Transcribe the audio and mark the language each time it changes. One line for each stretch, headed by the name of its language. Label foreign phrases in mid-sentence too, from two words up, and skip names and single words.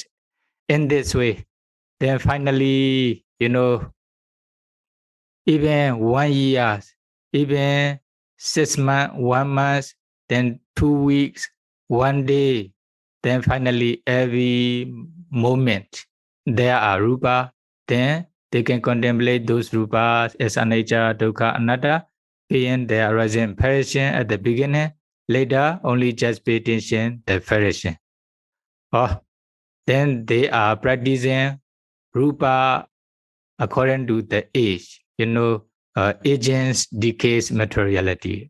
English: In this way, then finally, even 1 year, even 6 months, 1 month, then 2 weeks, 1 day, then finally every moment there are rupa, then they can contemplate those rupas as
Pali: anicca, dukkha, anatta,
English: paying their arising impression at the beginning, later only just pay attention the impression. Then they are practicing rupa according to the age, agents, decays, materiality.